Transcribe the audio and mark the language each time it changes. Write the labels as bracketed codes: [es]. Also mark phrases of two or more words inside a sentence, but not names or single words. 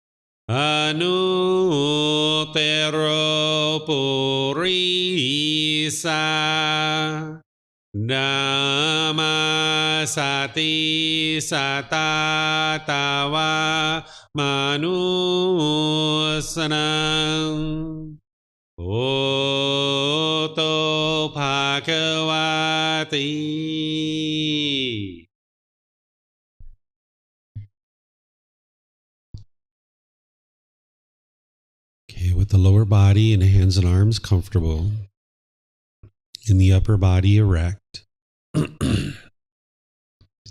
[pi] Anuttaro Purisa Dhamma Sati Satatawa Manusanam Oto Bhagavati. [en] Okay, with the lower body and hands and arms comfortable, in the upper body erect.